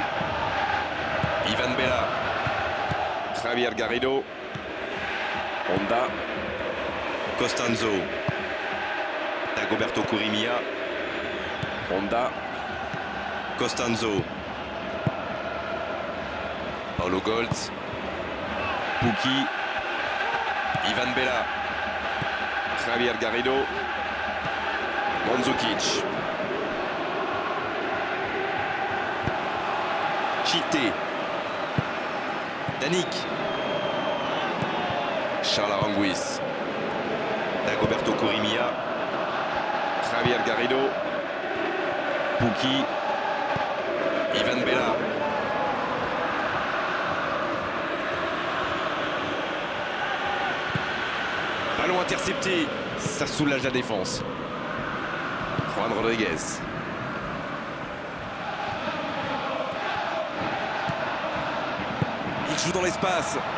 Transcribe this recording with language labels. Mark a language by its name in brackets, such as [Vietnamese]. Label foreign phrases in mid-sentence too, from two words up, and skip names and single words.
[French] Ivan Bella. Javier Garrido. Honda. Costanzo. Dagoberto Curimia. Honda. Costanzo. Paulo Goltz. Pukki. Ivan Bella. Javier Garrido. Mandzukic. Chité. Danic. Charles Aranguiz. Dagoberto Corrimia. Javier Garrido. Pukki. Ivan Bella. Ballon intercepté. Ça soulage la défense. Juan Rodriguez. Il joue dans l'espace.